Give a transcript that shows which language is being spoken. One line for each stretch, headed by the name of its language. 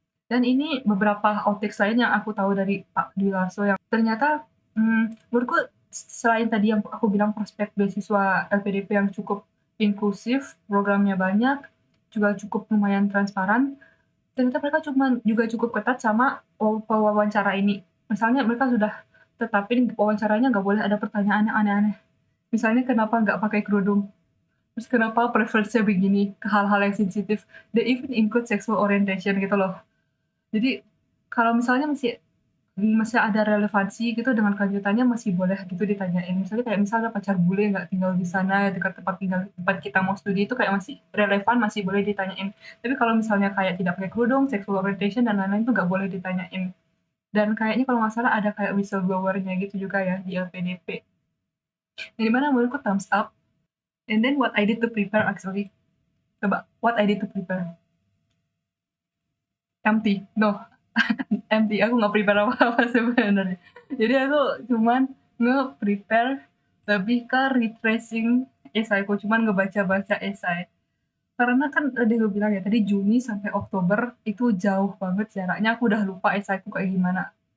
Indonesian: Dan ini beberapa outtakes lain yang aku tahu dari Pak Dwi Larso yang ternyata menurutku selain tadi yang aku bilang prospek beasiswa LPDP yang cukup inklusif, programnya banyak, juga cukup lumayan transparan, ternyata mereka juga cukup ketat sama wawancara ini. Misalnya mereka sudah tetapin wawancaranya nggak boleh ada pertanyaan yang aneh-aneh. Misalnya kenapa nggak pakai kerudung? Terus kenapa preference-nya begini ke hal-hal yang sensitif?
English: They even include sexual orientation
Indonesian: gitu loh. Jadi kalau misalnya masih ada relevansi gitu dengan kelanjutannya masih boleh gitu ditanyain. Misalnya kayak misalnya pacar bule nggak tinggal di sana dekat tempat kita mau studi itu kayak masih relevan, masih boleh ditanyain. Tapi kalau misalnya kayak tidak pakai kerudung, sexual orientation dan lain-lain itu nggak boleh ditanyain. Dan kayaknya kalau nggak salah ada kayak whistleblower-nya gitu juga ya di LPDP. Jadi mana menurutku thumbs up.
English: And then what I did to prepare actually.
Indonesian: Coba,
English: what I did to prepare. empty. No, empty.
Indonesian: Aku nggak prepare apa-apa sebenarnya. Jadi aku cuman nge-prepare lebih ke retracing esaiku, cuman ngebaca-baca esai. Karena kan tadi gue bilang ya, tadi Juni sampai Oktober itu jauh banget jaraknya, aku udah lupa esaiku kayak gimana.